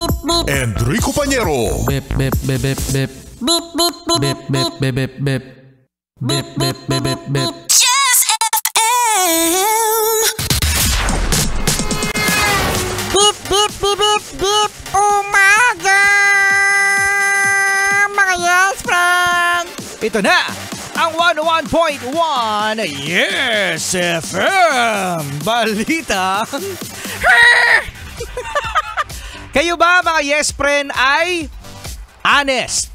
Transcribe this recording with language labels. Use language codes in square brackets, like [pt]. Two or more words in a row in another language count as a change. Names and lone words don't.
[en] and Rico Pañero. Bip, bip, bip, bip, bip. Beep, beep, beep, Bip, bip, bip, bip, bip. Bip, bip, bip, bip, bip. Just FM. Beep, beep, beep, beep, beep. [tl] Umaga, mga yes friend. Ito na ang 101.1 Yes FM Balita. Kayo ba mga yes friend ay honest?